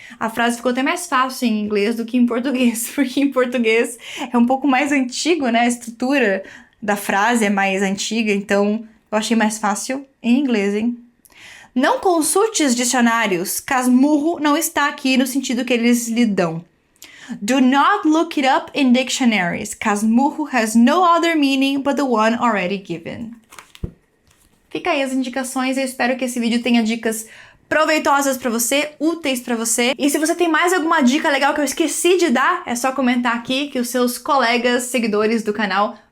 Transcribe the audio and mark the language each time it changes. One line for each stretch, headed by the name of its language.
Portuguese: A frase ficou até mais fácil em inglês do que em português, porque em português é um pouco mais antigo, né? A estrutura da frase é mais antiga, então eu achei mais fácil em inglês, hein? Não consulte os dicionários, Casmurro não está aqui no sentido que eles lhe dão.
English: Do not look it up in dictionaries. Casmurro has no other meaning but the one already given.
Portuguese: Fica aí as indicações, eu espero que esse vídeo tenha dicas proveitosas pra você, úteis pra você. E se você tem mais alguma dica legal que eu esqueci de dar, é só comentar aqui que os seus colegas, seguidores do canal